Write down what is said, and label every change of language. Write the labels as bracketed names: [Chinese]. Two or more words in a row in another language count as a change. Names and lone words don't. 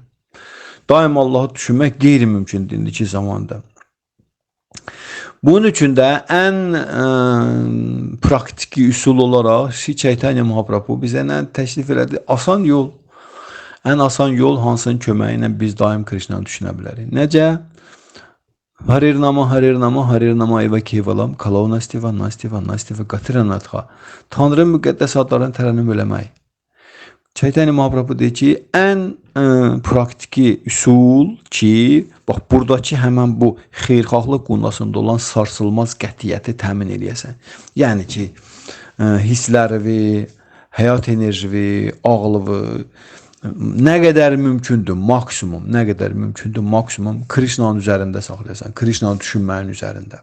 [Azerbaijani] Daim Allahı düşünmək qeyri-mümkündür indiki zamanda. Bunun üçün də ən praktiki üsul olaraq Şri Chaitanya Mahaprabhu bizə nə təklif elədi? Asan yol. Ən asan yol hansının köməyi ilə biz daim Krishnanı düşünə bilərik. Necə? [Sanskrit] हरिर् नाम हरिर् नाम हरिर् नाम एव केवलम् कलौ नास्त्येव नास्त्येव नास्त्येव, गतिरन्यथा. [Azerbaijani] Tanrının müqəddəs adlarını tərənnüm eləmək. Chaitanya Mahaprabhu deyir ki, ən praktiki üsul ki, bax buradakı həmən bu xeyirxahlıq qundasında olan sarsılmaz qətiyyəti təmin eləyəsən. Yəni ki, hisslərivi, həyat enerjivi, ağlıvi, nə qədər mümkündür, maksimum, nə qədər mümkündür, maksimum Krishnanın üzərində saxlayasan, Krishnanı düşünməyin üzərində.